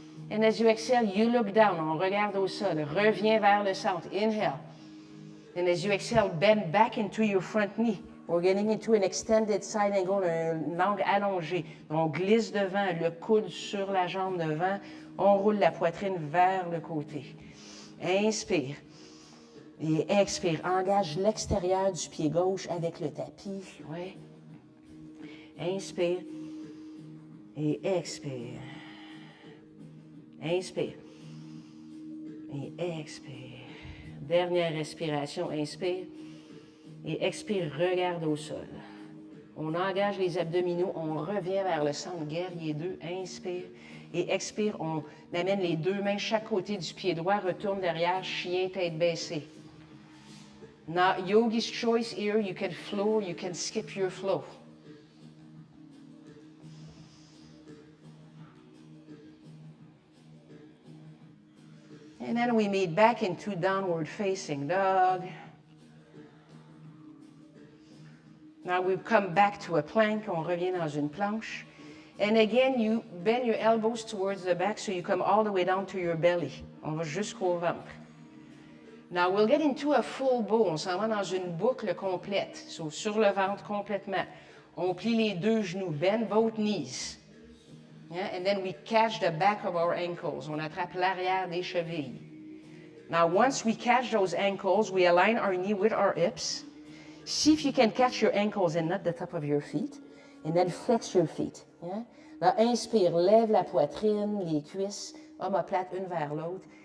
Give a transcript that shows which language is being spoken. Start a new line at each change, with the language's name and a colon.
English: And as you exhale, you look down.
French: On regarde au sol. Reviens vers le centre.
English: Inhale. And as you exhale, bend back into your front knee. We're getting into an extended side angle,
French: une langue allongée. On glisse devant, le coude sur la jambe devant. On roule la poitrine vers le côté. Inspire. Et expire. Engage l'extérieur du pied gauche avec le tapis. Oui. Inspire. Et expire. Inspire. Et expire. Dernière respiration, inspire. Et expire, regarde au sol. On engage les abdominaux, on revient vers le centre, guerrier 2, inspire. Et expire, on amène les deux mains chaque côté du pied droit, retourne derrière, chien, tête baissée.
English: Now, yogi's choice here, you can flow, you can skip your flow. And then we meet back into downward facing dog. Now we come back to a plank.
French: On revient dans une planche.
English: And again, you bend your elbows towards the back so you come all the way down to your belly.
French: On va jusqu'au ventre.
English: Now we'll get into a full bow.
French: On s'en va dans une boucle complète. So, sur le ventre complètement. On plie les deux genoux.
English: Bend both knees.
French: Yeah?
English: And then we catch the back of our ankles.
French: On attrape l'arrière des chevilles.
English: Now, once we catch those ankles, we align our knee with our hips. See if you can catch your ankles and not the top of your feet. And then flex your feet. Yeah?
French: Now, inspire, lève la poitrine, les cuisses, omoplate une vers l'autre.